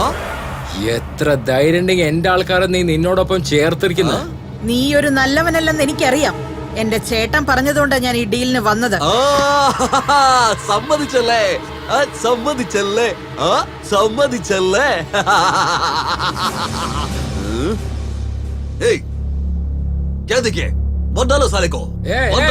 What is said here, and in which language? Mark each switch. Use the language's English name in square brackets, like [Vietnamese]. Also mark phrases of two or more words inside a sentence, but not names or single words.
[Malayalam] എത്ര ധൈര്യം ഉണ്ടെങ്കിൽ എന്റെ ആൾക്കാരെ നീ നിന്നോടൊപ്പം ചേർത്തിരിക്കുന്നു. നീ ഒരു നല്ലവനല്ലെന്ന് എനിക്കറിയാം. എന്റെ ചേട്ടൻ പറഞ്ഞതുകൊണ്ടാണ് ഞാൻ ഈ ഡീലിന് വന്നത്. സമ്മതിച്ചല്ലേ? സമ്മതിച്ചല്ലേ? സമ്മതിച്ചല്ലേ? ഏയ്, [Hindi] क्या देखिए? मत डालो साले को. ഏയ്, मत